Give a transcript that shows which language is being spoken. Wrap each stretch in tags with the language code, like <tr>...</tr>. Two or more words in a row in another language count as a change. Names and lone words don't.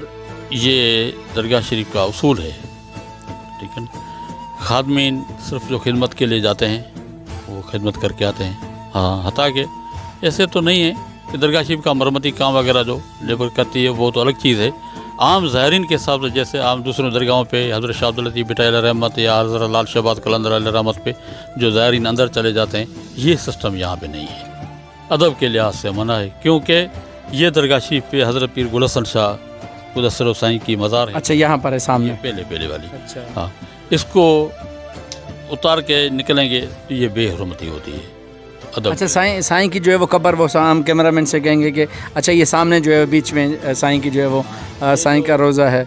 <ur>یہ درگاہ شریف کا اصول ہے، ٹھیک ہے نا. خادمین صرف جو خدمت کے لیے جاتے ہیں وہ خدمت کر کے آتے ہیں. ہاں، حتیٰ کہ ایسے تو نہیں ہے کہ درگاہ شریف کا مرمتی کام وغیرہ جو لیبر کرتی ہے وہ تو الگ چیز ہے. عام زائرین کے حساب سے جیسے عام دوسروں درگاہوں پہ حضرت شاہ عبداللطیف بھٹو علیہ رحمت یا حضرت لال شہباز قلندر علیہ رحمت پہ جو زائرین اندر چلے جاتے ہیں، یہ سسٹم یہاں پہ نہیں ہے. ادب کے لحاظ سے منع ہے، کیونکہ یہ درگاہ شریف پہ حضرت پیر گل حسن شاہ مدثر سائیں کی مزار ہے. اچھا، یہاں پر ہے سامنے پہلے والی. अच्छा, ہاں، اس کو اتار کے نکلیں گے تو یہ بے حرمتی ہوتی ہے. اچھا، سائیں کی جو ہے وہ قبر، وہ ہم کیمرہ مین سے کہیں گے کہ اچھا یہ سامنے جو ہے بیچ میں سائیں کی جو ہے وہ سائیں کا روضہ ہے.</ur>